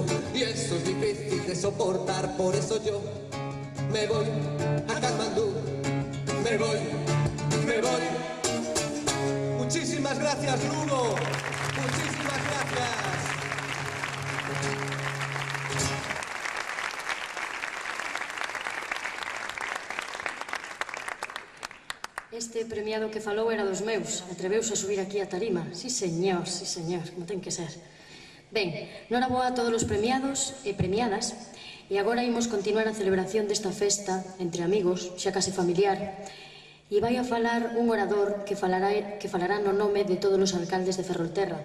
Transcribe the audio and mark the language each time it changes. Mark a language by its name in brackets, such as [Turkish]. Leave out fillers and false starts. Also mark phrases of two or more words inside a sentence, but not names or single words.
[Spanish] y eso es difícil de soportar, por eso yo me voy a Katmandú, me voy, me voy. Muchísimas gracias, Lugo, muchísimas gracias. [Galician] Este premiado que falou era dos meus. Atreveuse a subir aquí a tarima. [Spanish] Sí, señor, [Galician] como ten que ser. Ben, noraboa a todos os premiados e premiadas. E agora imos continuar a celebración desta festa entre amigos, xa case familiar. E vai a falar un orador que falará no nome de todos os alcaldes de Ferrolterra.